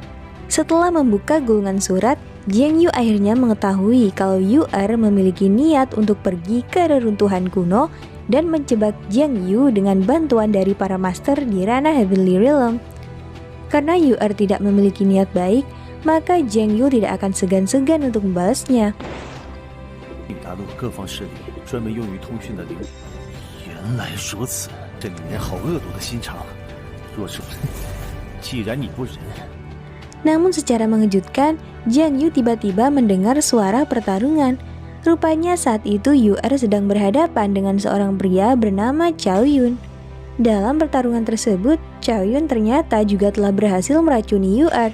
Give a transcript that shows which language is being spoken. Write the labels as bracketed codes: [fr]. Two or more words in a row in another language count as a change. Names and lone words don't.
[id] Setelah membuka gulungan surat, Jiang Yu akhirnya mengetahui kalau Yu-Er memiliki niat untuk pergi ke reruntuhan kuno dan menjebak Jiang Yu dengan bantuan dari para master di ranah Heavenly Realm. Karena Yu-Er tidak memiliki niat baik, maka Jiang Yu tidak akan segan-segan untuk membalasnya. [zh] 大陆各方势力专门用于通讯的灵，原来如此，这里面好恶毒的心肠。若是既然你不仁， [id] Namun secara mengejutkan, Jiang Yu tiba-tiba mendengar suara pertarungan. Rupanya saat itu Yu-Er sedang berhadapan dengan seorang pria bernama Cao Yun. Dalam pertarungan tersebut, Cao Yun ternyata juga telah berhasil meracuni Yu-Er.